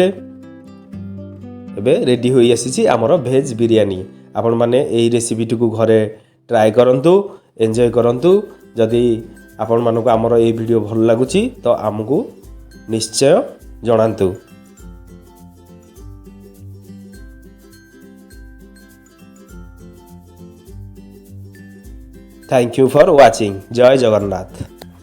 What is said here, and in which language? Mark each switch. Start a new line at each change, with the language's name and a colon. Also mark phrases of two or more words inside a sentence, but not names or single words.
Odia: ଏବେ ରେଡ଼ି ହୋଇ ଆସିଛି ଆମର ଭେଜ୍ ବିରିୟାନୀ। ଆପଣମାନେ ଏହି ରେସିପିଟିକୁ ଘରେ ଟ୍ରାଏ କରନ୍ତୁ, ଏନ୍ଜୟ କରନ୍ତୁ। ଯଦି ଆପଣମାନଙ୍କୁ ଆମର ଏହି ଭିଡ଼ିଓ ଭଲ ଲାଗୁଛି ତ ଆମକୁ ନିଶ୍ଚୟ ଜଣାନ୍ତୁ।
English: Thank you for watching.
Odia: ଜୟ ଜଗନ୍ନାଥ।